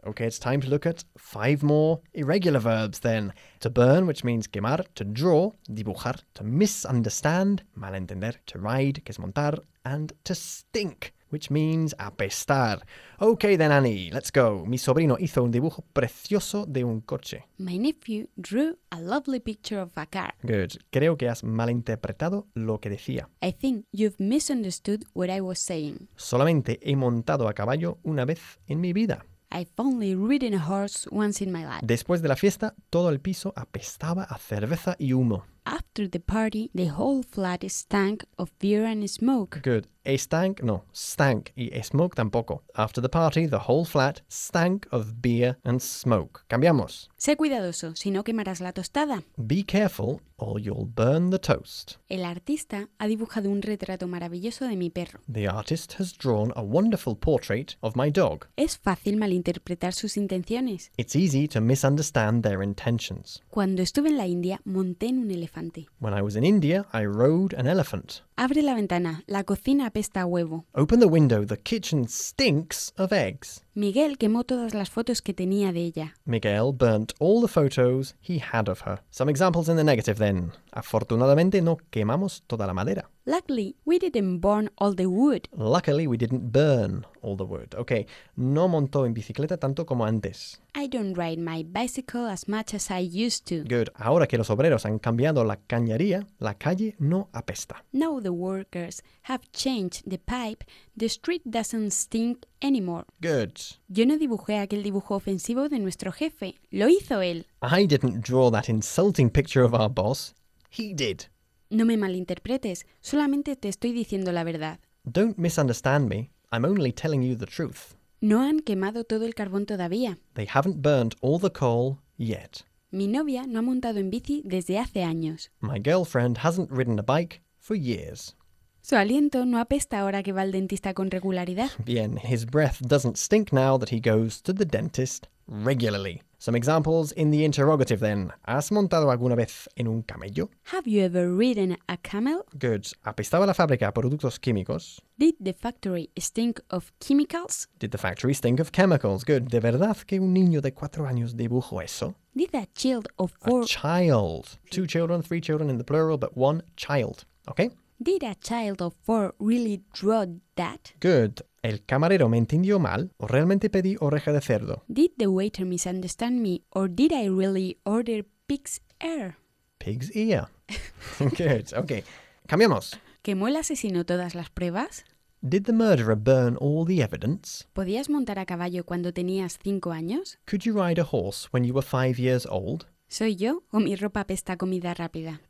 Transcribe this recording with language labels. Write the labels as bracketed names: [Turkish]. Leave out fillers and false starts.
[English] Okay, it's time to look at five more irregular verbs then. To burn, which means quemar, to draw, dibujar, to misunderstand, malentender, to ride, que es montar, and to stink, which means apestar. Okay then, Annie, let's go. [Spanish] Mi sobrino hizo un dibujo precioso de un coche. [English] My nephew drew a lovely picture of a car. [Spanish] Good. Creo que has malinterpretado lo que decía. [English] I think you've misunderstood what I was saying. [Spanish] Solamente he montado a caballo una vez en mi vida. [English] I've only ridden a horse once in my life. [Spanish] Después de la fiesta, todo el piso apestaba a cerveza y humo. [English] After the party, the whole flat stank of beer and smoke. Good. Stank, y smoke tampoco. After the party, the whole flat stank of beer and smoke. [Spanish] Cambiamos. Sé cuidadoso, si no quemarás la tostada. [English] Be careful, or you'll burn the toast. [Spanish] El artista ha dibujado un retrato maravilloso de mi perro. [English] The artist has drawn a wonderful portrait of my dog. [Spanish] Es fácil malinterpretar sus intenciones. [English] It's easy to misunderstand their intentions. [Spanish] Cuando estuve en la India, monté en un elefante. [English] When I was in India, I rode an elephant. [Spanish] Abre la ventana, la cocina apesta a huevo. [English] Open the window, the kitchen stinks of eggs. [Spanish] Miguel quemó todas las fotos que tenía de ella. [English] Miguel burnt all the photos he had of her. Some examples in the negative then. [Spanish] Afortunadamente no quemamos toda la madera. [English] Luckily, we didn't burn all the wood. Luckily, we didn't burn all the wood. [Spanish] Okay, no montó en bicicleta tanto como antes. [English] I don't ride my bicycle as much as I used to. Good. [Spanish] Ahora que los obreros han cambiado la cañería, la calle no apesta. [English] Now the workers have changed the pipe, the street doesn't stink anymore. Good. [Spanish] Yo no dibujé aquel dibujo ofensivo de nuestro jefe. Lo hizo él. [English] I didn't draw that insulting picture of our boss. He did. [Spanish] No me malinterpretes, solamente te estoy diciendo la verdad. [English] Don't misunderstand me, I'm only telling you the truth. [Spanish] No han quemado todo el carbón todavía. [English] They haven't burned all the coal yet. [Spanish] Mi novia no ha montado en bici desde hace años. [English] My girlfriend hasn't ridden a bike for years. [Spanish] Su aliento no apesta ahora que va al dentista con regularidad. [English] Bien, his breath doesn't stink now that he goes to the dentist regularly. Some examples in the interrogative then. [Spanish] ¿Has montado alguna vez en un camello? [English] Have you ever ridden a camel? [Spanish] Good. ¿Apestaba la fábrica a productos químicos? [English] Did the factory stink of chemicals? Did the factory stink of chemicals? Good. [Spanish] ¿De verdad que un niño de 4 años dibujó eso? [English] Did a child of four... A child. Two children, three children in the plural, but one child. Okay? Did a child of four really draw that? Good. [Spanish] ¿El camarero me entendió mal o realmente pedí oreja de cerdo? [English] Did the waiter misunderstand me or did I really order pig's ear? Pig's ear. Good. Okay. Cambiamos. [Spanish] ¿Quemó el asesino todas las pruebas? [English] Did the murderer burn all the evidence? [Spanish] ¿Podías montar a caballo cuando tenías 5 años? [English] Could you ride a horse when you were 5 years old? [Spanish] ¿Soy yo o mi ropa apesta a comida rápida?